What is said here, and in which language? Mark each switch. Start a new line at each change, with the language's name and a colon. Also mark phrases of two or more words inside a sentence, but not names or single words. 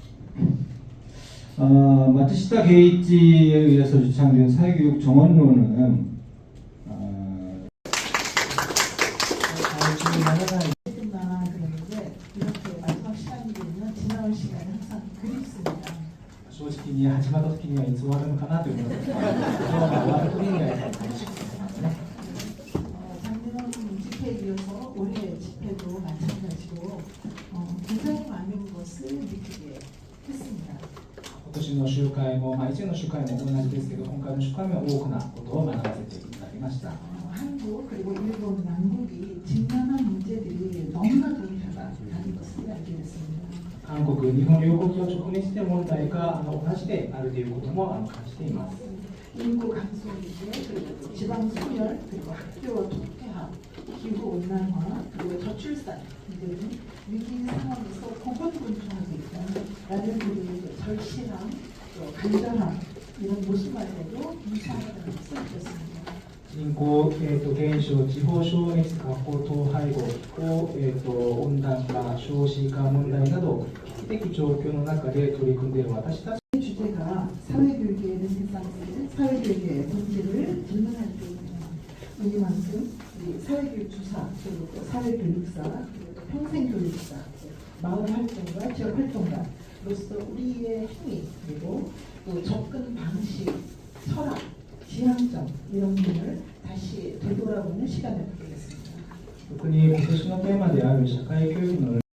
Korean: 마츠시타 게이치에 의해서 주창된 사회교육 정원론은 그랬는데 이렇게 마지막 시간이 되면 지나올 시간이 항상 그립습니다.
Japanese: 正直に始まった時にはいつ終わるのかなというのが終わる時にはやっぱり寂しくなりますね。
Korean: 작년 집회에 이어서 올해 집회도 마찬가지고 굉장히 많은 것을 느끼게 했습니다.
Japanese: 今年の集会も、以前の集会も同じですけど、今回の集会も多くなことを学ばせていただきました。
Korean: 한국 그리고 일본, 남국이 직면한 문제들이 너무나도 다른 것을 알게 됐습니다.
Japanese: 韓国、日本両国が直面している問題が同じであるということも感じています。
Korean: 인구 감소 문제, 그리고 지방 소멸, 그리고 학교 독폐화, 기후 온난화, 그리고 저출산 등등 위기 상황에서 고군분투하고 있다라는 우리의 절실함, 또 간절함 이런 모습만으로도 무사하다는 것을 느꼈습니다.
Japanese: 人口、減少、地方省熱、学校統廃合、気候、温暖化、少子化問題など危機的状況の中で取り組んでいる私たち
Korean: 주제가 사회교육의 르네상스, 사회교육의 본질을 증명할 때입니다. 이만큼 우리 사회교육 주사, 그리고 또 사회교육사, 그리고 또 평생교육사, 마을활동가, 지역활동가로서 우리의 행위, 그리고 또 접근 방식, 철학, 지향점 이런 부분을 다시 되돌아보는 시간을 갖겠습니다.
Japanese: 特に今年のテーマである社会教育の